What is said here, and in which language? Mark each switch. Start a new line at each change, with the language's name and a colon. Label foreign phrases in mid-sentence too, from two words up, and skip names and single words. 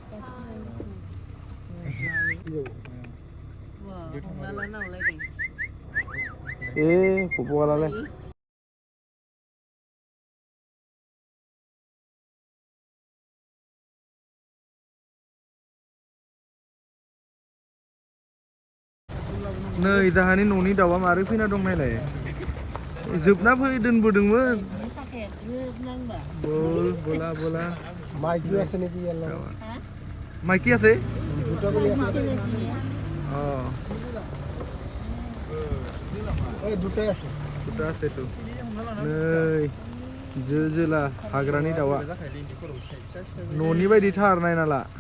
Bodo: পপুৱালালে नै जाहानि न'नि दाउआ मारै फैना दं नायलाय। जोबना फै दोनबोदोंमोन।
Assamese: বল বলা বলা মাইকি আছে নেকি? মাইকি আছে? দুটা আছে তো।
Bodo: नै जोला हाग्रानि दाउआ न'नि बायदि थार नायनाला।